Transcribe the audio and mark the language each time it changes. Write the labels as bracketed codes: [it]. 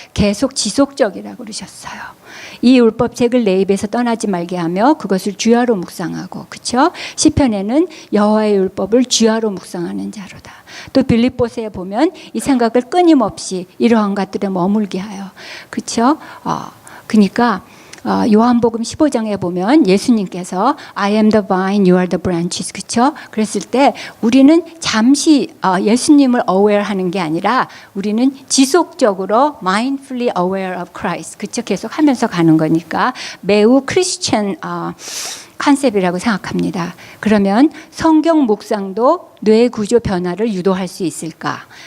[ko] 계속 지속적이라고 그러셨어요. 이 율법책을 내 입에서 떠나지 말게 하며 그것을 주야로 묵상하고, 그렇죠? 시편에는 여호와의 율법을 주야로 묵상하는 자로다. 또 빌립보서에 보면 이 생각을 끊임없이 이러한 것들에 머물게 하여, 그렇죠? 그러니까 요한복음 15장에 보면 예수님께서 [en] I am the vine, you are the branches, [ko] 그렇죠? 그랬을 때 우리는 잠시 예수님을 aware하는 게 아니라 우리는 지속적으로 [en] mindfully aware of Christ, [ko] 그렇죠? 계속 하면서 가는 거니까 매우 크리스천 컨셉이라고 생각합니다. 그러면 성경 묵상도 뇌 구조 변화를 유도할 수 있을까?